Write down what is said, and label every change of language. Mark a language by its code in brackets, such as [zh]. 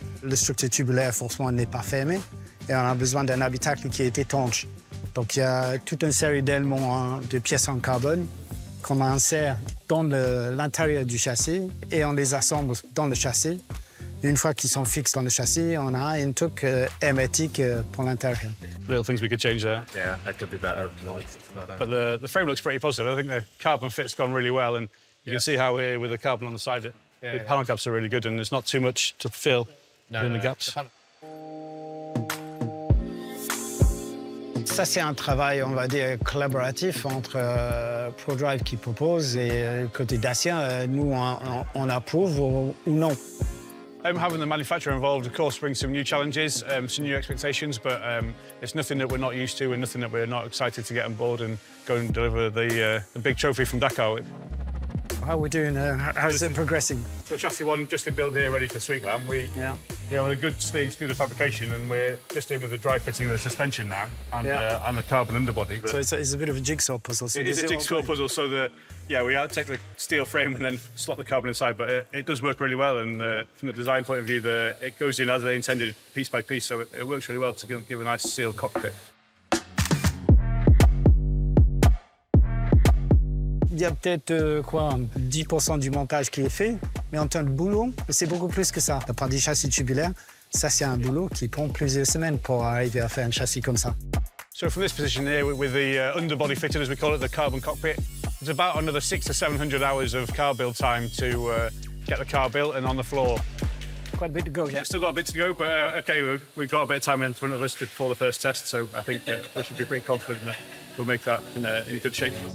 [fr] La structure tubulaire, forcément, n'est pas fermée. Et on a besoin d'un habitacle qui est étanche. Donc, il y a toute une série d'éléments, de pièces en carbone qu'on insère dans l'intérieur du châssis et on les assemble dans le châssis. Une fois qu'ils sont fixes dans le châssis, on a une truc hermétique pour l'intérieur. [en] Little things we could change there. Yeah, that could be better. But the frame looks pretty positive. I think the carbon fit's gone really well, and you can see how here with the carbon on the side, the panel caps are really good, and there's not too much to fill in the gaps. [fr] Ça, c'est un travail, on va dire, collaboratif entre ProDrive qui propose et côté Dacia, nous, on approuve ou non. [en] Having the manufacturer involved, of course, brings some new challenges, some new expectations, but it's nothing that we're not used to and nothing that we're not excited to get on board and go and deliver the big trophy from Dakar with. How are we doing? How's it progressing? So chassis 1 just been built here, ready for Sweetland. We have a good stage through the fabrication, and we're just in with the dry fitting of the suspension now and the carbon underbody. So it's a bit of a jigsaw puzzle. It is a jigsaw puzzle, so we take the steel frame and then slot the carbon inside, but it does work really well, and from the design point of view, it goes in as they intended, piece by piece, so it works really well to give a nice sealed cockpit. [fr] Il y a peut-être 10% du montage qui est fait, mais en termes de boulot, c'est beaucoup plus que ça. La part des châssis tubulaires, ça c'est un boulot qui prend plusieurs semaines pour arriver à faire un châssis comme ça. [en] So from this position here, with the underbody fitted, as we call it, the carbon cockpit, it's about another 600 to 700 hours of car build time to get the car built and on the floor. Quite a bit to go, yeah. Still got a bit to go, but OK, we've got a bit of time in front of us before the first test, so I think we should be pretty confident that we'll make that in good shape.